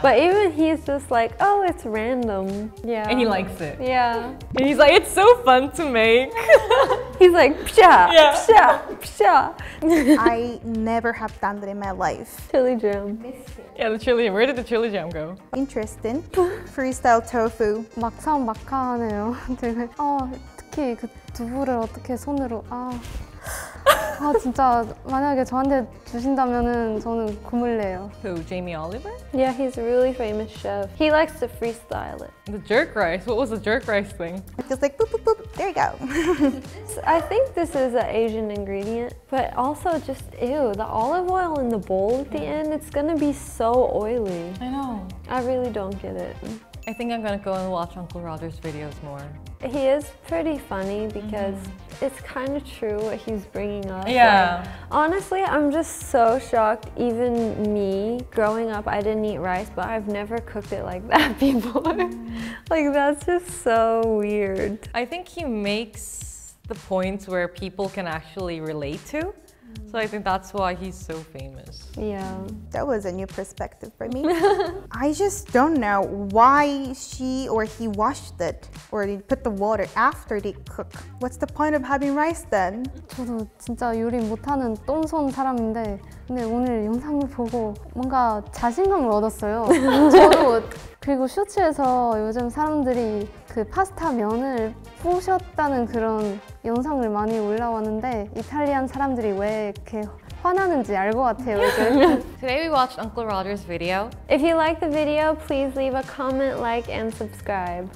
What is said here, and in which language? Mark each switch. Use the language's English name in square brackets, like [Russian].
[English] But even he's just like, oh, it's random. Yeah. And he likes it. Yeah. And he's like, it's so fun to make. He's like, psha, Yeah. psha, psha. I never have done that in my life. Chili jam. Yeah, the chili. Where did the chili jam go? Interesting. Freestyle tofu. [Korean] 막상막하하네요. 되게 특히 그 두부를 어떻게 손으로 진짜 만약에 저한테 주신다면은 저는 고물래요. [English] Who, Jamie Oliver? Yeah, he's a really famous chef. He likes to freestyle it. The jerk rice. What was the jerk rice thing? Just like boop, boop, boop. There you go. I think this is an Asian ingredient, but also just, ew, the olive oil in the bowl at the end, it's gonna be so oily. I know. I really don't get it. I think I'm gonna go and watch Uncle Roger's videos more. He is pretty funny because it's kind of true what he's bringing up. Yeah. Like, honestly, I'm just so shocked. Even me, growing up, I didn't eat rice, but I've never cooked it like that before. Like, that's just so weird. I think he makes the points where people can actually relate to. So I think that's why he's so famous. Yeah. That was a new perspective for me. I just don't know why she or he washed it or they put the water after they cook. What's the point of having rice then? [Korean] 저도 진짜 요리 못하는 똥손 사람인데 근데 오늘 영상을 보고 뭔가 자신감을 얻었어요. 저도 그리고 쇼츠에서 요즘 사람들이 그 파스타 면을 부셨다는 그런 영상을 많이 올라왔는데 이탈리안 사람들이 왜 이렇게 화나는지 알 것 같아요. 요즘. [English] Today we watched Uncle Roger's video. If you like the video, please leave a comment, like, and subscribe.